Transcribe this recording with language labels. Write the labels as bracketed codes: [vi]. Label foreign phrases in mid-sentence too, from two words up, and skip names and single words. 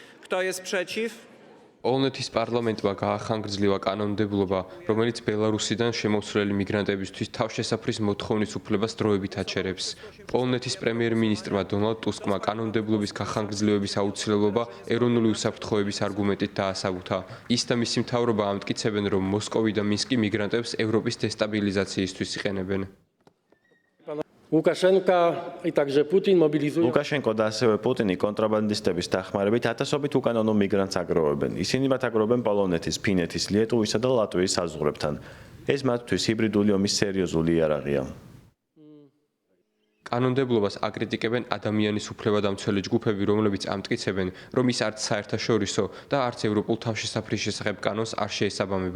[pl] Kto jest przeciw? [ka] პოლონეთის პარლამენტმა გაახანგრძლივა კანონმდებლობა, რომელიც ბელარუსიდან შემოსვლელი მიგრანტებისთვის თავშესაფრის მოთხოვნის უფლებას დროებით აჩერებს. პოლონეთის პრემიერ-მინისტრმა დონალდ ტუსკმა კანონმდებლობის გახანგრძლივების აუცილებლობა ეროვნული უსაფრთხოების არგუმენტით დაასაბუთა. ის და მისი მთავრობა ამტკიცებენ, რომ მოსკოვი და მინსკი მიგრანტებს ევროპის დესტაბილიზაციისთვის იყენებენ. [pl] Łukaszenka i także Putin mobilizują. [ka] ლუკაშენკო და ასევე პუტინი კონტრაბანდისტების დახმარებით ათასობით უკანონო მიგრანტს აგროვებენ. ისინი მათ აგროვებენ პოლონეთის, ფინეთის, ლიეტუვისა და ლატვიის საზღვრებთან. ეს მათთვის ჰიბრიდული ომის სერიოზული იარაღია. კანონმდებლობას აკრიტიკებენ ადამიანის უფლებადამცველი ჯგუფები, რომლებიც ამტკიცებენ, რომ ის არც საერთაშორისო და არც ევროპულ თავშესაფრის შესახებ კანონს არ შეესაბამება.